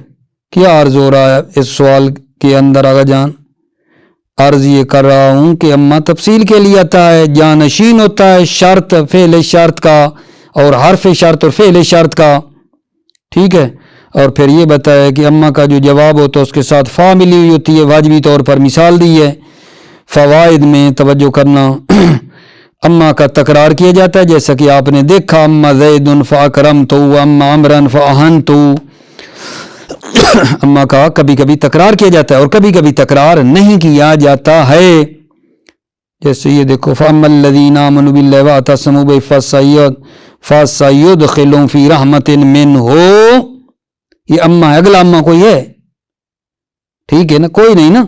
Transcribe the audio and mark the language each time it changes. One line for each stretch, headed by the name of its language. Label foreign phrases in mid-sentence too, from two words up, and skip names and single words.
Urdu: کیا عرض ہو رہا ہے اس سوال کے اندر؟
Persian: آگا جان
Urdu: عرض یہ کر رہا ہوں کہ اما تفصیل کے لیے آتا ہے، جانشین ہوتا ہے شرط فعل شرط کا اور حرف شرط اور فعل شرط کا، ٹھیک ہے۔ اور پھر یہ بتایا کہ اما کا جو جواب ہوتا ہے اس کے ساتھ فا ملی ہوئی ہوتی ہے واجبی طور پر، مثال دی ہے۔ فوائد میں توجہ کرنا، اما کا تکرار کیا جاتا ہے جیسا کہ آپ نے دیکھا،
Arabic: اما زید فاکرمتہ، اما عمرا فاہنتہ۔
Urdu: اما کا کبھی کبھی تکرار کیا جاتا ہے اور کبھی کبھی تکرار نہیں کیا جاتا ہے، جیسے یہ دیکھو،
Arabic: فاما الذین آمنوا باللہ واعتصموا بہ فسیدخلہم فی رحمۃ منہ۔
Urdu: یہ اما ہے، اگلا اما کوئی ہے؟ ٹھیک ہے نا، کوئی نہیں نا۔